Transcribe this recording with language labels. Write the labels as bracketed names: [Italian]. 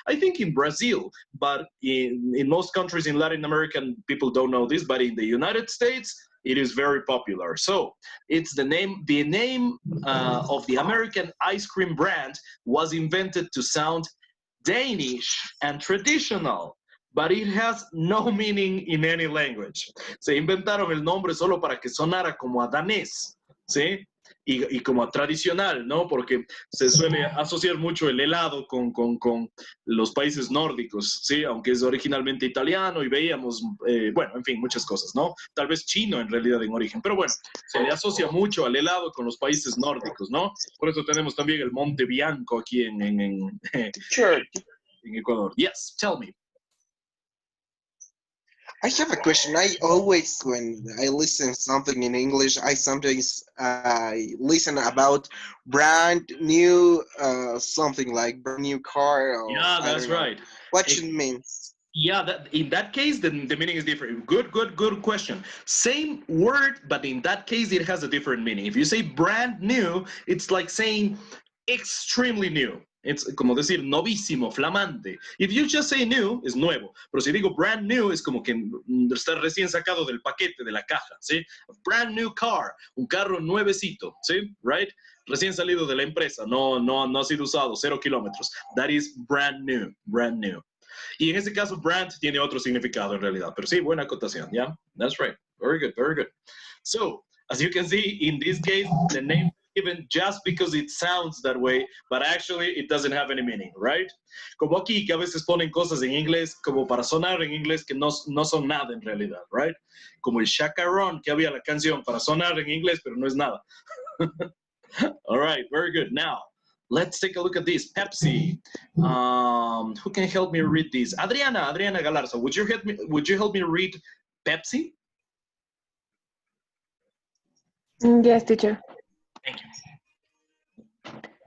[English] I think in Brazil, but in most countries in Latin America, people don't know this, but in the United States, it is very popular. So it's the name of the American ice cream brand was invented to sound Danish and traditional, but it has no meaning in any language. [Spanish] Se inventaron el nombre solo para que sonara como a danés, ¿sí? Y como a tradicional, ¿no? Porque se suele asociar mucho el helado con los países nórdicos, ¿sí? Aunque es originalmente italiano y veíamos, bueno, en fin, muchas cosas, ¿no? Tal vez chino en realidad en origen, pero bueno, se le asocia mucho al helado con los países nórdicos, ¿no? Por eso tenemos también el Monte Bianco aquí en Ecuador. [English] Yes, tell me. I have a question. I always, when I listen something in English, I sometimes listen about brand new something like brand new car. Or, Yeah, that's right. What it means? Yeah, in that case, the meaning is different. Good question. Same word, but in that case, it has a different meaning. If you say brand new, it's like saying extremely new. [Spanish] It's como decir novísimo, flamante. If you just say new, es nuevo. Pero si digo brand new, es como que está recién sacado del paquete, de la caja, ¿sí? A brand new car, un carro nuevecito, ¿sí? Right? Recién salido de la empresa, no ha sido usado, 0 kilómetros. [English] That is brand new, brand new. [Spanish] Y en ese caso, brand tiene otro significado en realidad. Pero sí, buena acotación, ¿ya? [English] That's right. Very good, very good. So, as you can see, in this case, the name given just because it sounds that way, but actually it doesn't have any meaning, right? [Spanish] Como aquí, que a veces ponen cosas en inglés como para sonar en inglés que no son nada en realidad, right? Como el chacarrón que había la canción para sonar en inglés, pero no es nada. [English] All right, very good. Now, let's take a look at this. Pepsi. Who can help me read this? Adriana Galarza, would you help me read Pepsi? Yes, teacher. Thank you.